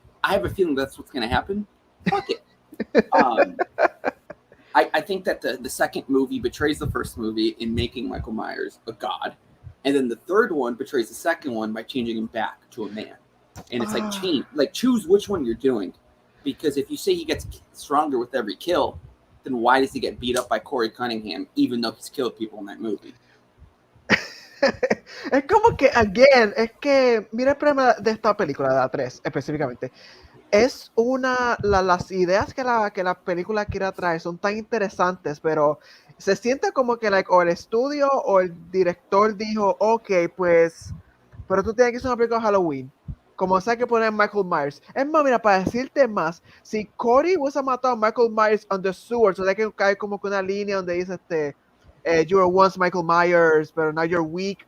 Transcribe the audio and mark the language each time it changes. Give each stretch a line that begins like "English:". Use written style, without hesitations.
English: I have a feeling that's what's going to happen. Fuck it. Um, I think that the second movie betrays the first movie in making Michael Myers a god, and then the third one betrays the second one by changing him back to a man. And it's like Ah. choose which one you're doing, because if you say he gets stronger with every kill, then why does he get beat up by Corey Cunningham even though he's killed people in that movie?
Spanish: Es como que, again, es que, mira el problema de esta película, de la 3 específicamente. Las ideas que la película quiere traer son tan interesantes, pero se siente como que like, o el estudio o el director dijo, ok, pues, pero tú tienes que hacer una película de Halloween. Como sea que poner Michael Myers. Es más, mira, para decirte más, si Cody hubiese matado a Michael Myers on the sewer, o sea que cae como que una línea donde dice
English: You were once Michael Myers, pero now you're weak.